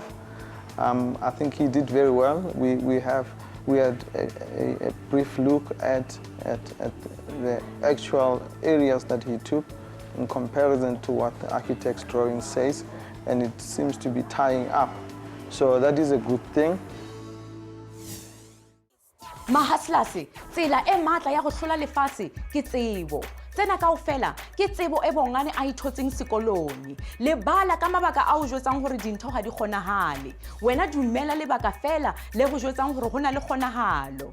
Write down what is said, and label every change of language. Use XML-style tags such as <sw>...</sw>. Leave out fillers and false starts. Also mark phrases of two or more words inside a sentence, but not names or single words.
<en>I think he did very well. We had a brief look at the actual areas that he took in comparison to what the architect's drawing says, and it seems to be tying up. So that is a good thing.</en> <st>Mahaslas, tsela e matla ya go hlola lefatshe ke tsebo. Tsena kaofela ke tsebo e Bongani a ithotseng sekolong. Lebala ka mabaka a o jwetsang hore dintho ga di kgonahale. Wena dumela lebaka fela le go jwetsang hore go na le kgonahalo.</st>